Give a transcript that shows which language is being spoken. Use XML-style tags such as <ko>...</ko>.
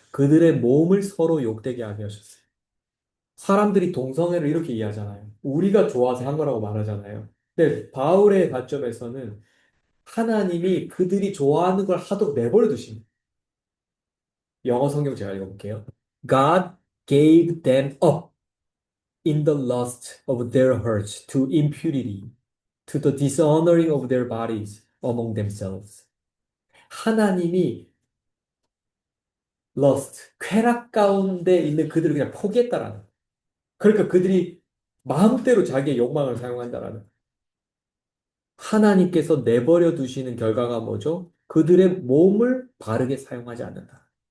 <ko>그들의 몸을 서로 욕되게 하게 하셨어요. 사람들이 동성애를 이렇게 이해하잖아요. 우리가 좋아서 한 거라고 말하잖아요. 근데 바울의 관점에서는 하나님이 그들이 좋아하는 걸 하도록 내버려 두십니다. 영어 성경 제가 읽어볼게요.</ko> <en>God gave them up in the lust of their hearts to impurity, to the dishonoring of their bodies among themselves.</en> <ko>하나님이 lust, 쾌락 가운데 있는 그들을 그냥 포기했다라는. 그러니까 그들이 마음대로 자기의 욕망을 사용한다라는. 하나님께서 내버려 두시는 결과가 뭐죠? 그들의 몸을 바르게 사용하지 않는다.</ko>